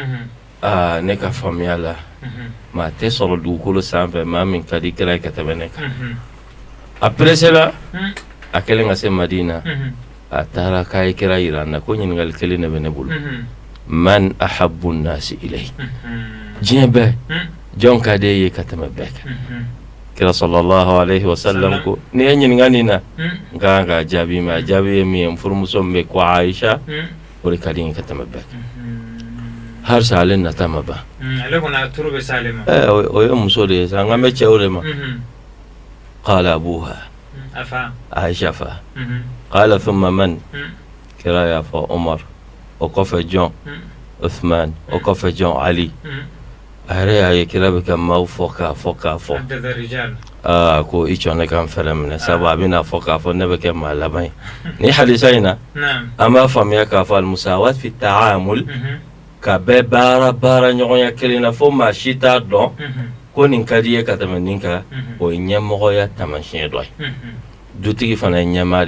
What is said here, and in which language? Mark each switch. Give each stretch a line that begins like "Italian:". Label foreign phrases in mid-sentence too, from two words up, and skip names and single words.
Bambara: ne ka faamuya la maa tɛ sɔrɔ dugukolo sanfɛ maa min ka di kira ye ka tɛmɛ ne kan a presela a kɛlen ka se Madina a taara k'a ye kira yira n na ko ɲininkali kelen de bɛ ne bolo
Arabic: من أحب الناس إليك
Bambara: diɲɛ bɛɛ jɔn ka di e ye ka tɛmɛ bɛɛ kan kira
Arabic: صلى الله عليه وسلم
Bambara: ko ni ye ɲininka nin na n ka kan ka jaabi ma a jaabi ye min ye n furumuso min bɛ ko Aisha o de ka di n ye ka tɛmɛ bɛɛ kan harisa ale nata ma ban ale kɔni a turu bɛ se ale ma o ye muso de ye sa n ka bɛ cɛw de ma
Arabic: قال أبوها
Bambara: Aisha
Arabic: فقال ثم من
Bambara: kira y'a fɔ Umar o kɔfɛ jɔn Uthman o kɔfɛ jɔn Ali a yɛrɛ y'a ye kira bɛ ka maaw fɔ k'a fɔ ko i cɔn ne kan fɛrɛ minɛ sabu a bɛna fɔ k'a fɔ ne bɛ kɛ maa laban ye ni hadisa in na an b'a faamuya k'a fɔ
Arabic: المساواة في التعامل
Bambara: ka bɛɛ baara ɲɔgɔnya kelen na fo maa si t'a dɔn ko nin ka di ye ka tɛmɛ nin kan o ye ɲɛmɔgɔya taamasiyɛn dɔ ye dutigi fana ye ɲɛmaa